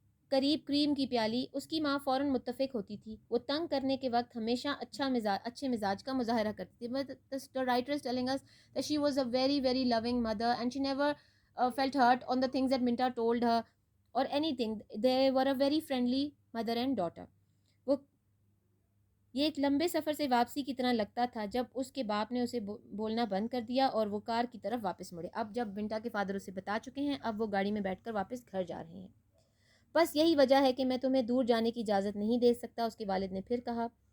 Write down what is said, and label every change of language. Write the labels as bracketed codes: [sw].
[ur] قریب کریم کی پیالی۔ اس کی ماں فوراً متفق ہوتی تھی۔ وہ تنگ کرنے کے وقت ہمیشہ اچھے مزاج کا مظاہرہ کرتی تھی۔ [en] The writer is telling us that she was a very very loving mother and she never felt hurt on the things that Minta told her or anything. They were a very friendly mother and daughter. [ur] وہ یہ ایک لمبے سفر سے واپسی کی طرح لگتا تھا جب اس کے باپ نے اسے بولنا بند کر دیا اور وہ کار کی طرف واپس مڑے۔ اب جب منٹا کے فادر اسے بتا چکے ہیں، اب وہ گاڑی میں بیٹھ کر واپس گھر جا رہے ہیں۔ بس یہی وجہ ہے کہ میں تمہیں دور جانے کی اجازت نہیں دے سکتا، اس کے والد نے پھر کہا۔